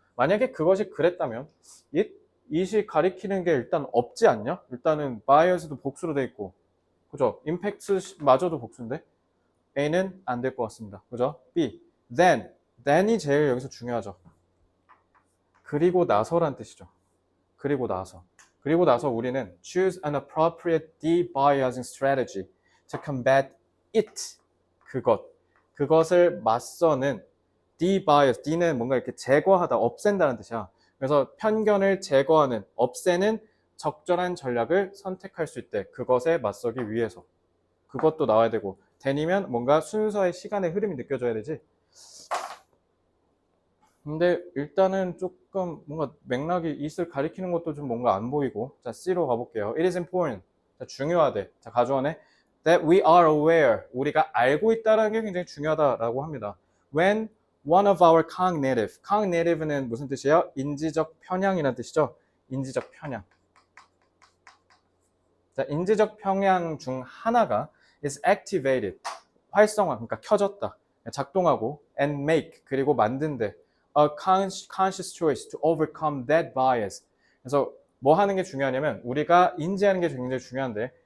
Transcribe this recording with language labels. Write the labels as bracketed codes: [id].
[ko] 만약에 그것이 그랬다면 it이 가리키는 게 일단 없지 않냐? 일단은 bias도 복수로 돼 있고 그죠? impact마저도 복수인데 A는 안 될 것 같습니다. 그죠? B. then이 제일 여기서 중요하죠. 그리고 나서란 뜻이죠. 그리고 나서 우리는 [en] choose an appropriate de-biasing strategy to combat it. [ko] 그것을 맞서는 de-bias. D는 뭔가 이렇게 제거하다, 없앤다는 뜻이야. 그래서 편견을 제거하는, 없애는 적절한 전략을 선택할 수 있대. 그것에 맞서기 위해서. 그것도 나와야 되고 then이면 뭔가 순서의 시간의 흐름이 느껴져야 되지. 근데 일단은 조금 뭔가 맥락이 it을 가리키는 것도 좀 뭔가 안 보이고. 자, C로 가볼게요. [en] It is important. [ko] 자, 중요하대. 자, 가져오네. [en] That we are aware. [ko] 우리가 알고 있다는 게 굉장히 중요하다라고 합니다. [en] When one of our cognitive는 [ko] 무슨 뜻이에요? 인지적 편향이라는 뜻이죠. 인지적 편향. 자, 인지적 편향 중 하나가 [en] is activated. [ko] 활성화, 그러니까 켜졌다. 작동하고 [en] and make, [ko] 그리고 만든대. [en] A conscious choice to overcome that bias. [ko] 그래서 뭐 하는 게 중요하냐면 우리가 인지하는 게 굉장히 중요한데